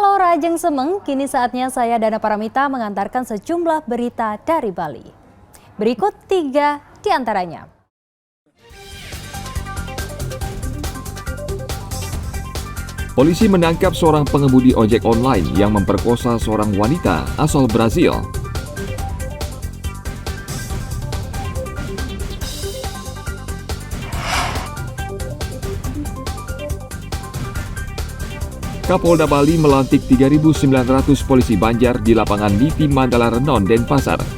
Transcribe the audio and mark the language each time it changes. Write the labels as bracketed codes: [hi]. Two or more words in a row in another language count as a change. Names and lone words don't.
[id] Pemirsa Ajeng Semeng, kini saatnya saya Dana Paramita mengantarkan sejumlah berita dari Bali. Berikut 3 di antaranya. Polisi menangkap seorang pengemudi ojek online yang memperkosa seorang wanita asal Brazil. Kapolda Bali melantik 3.900 polisi Banjar di lapangan Niti Mandala Renon, Denpasar.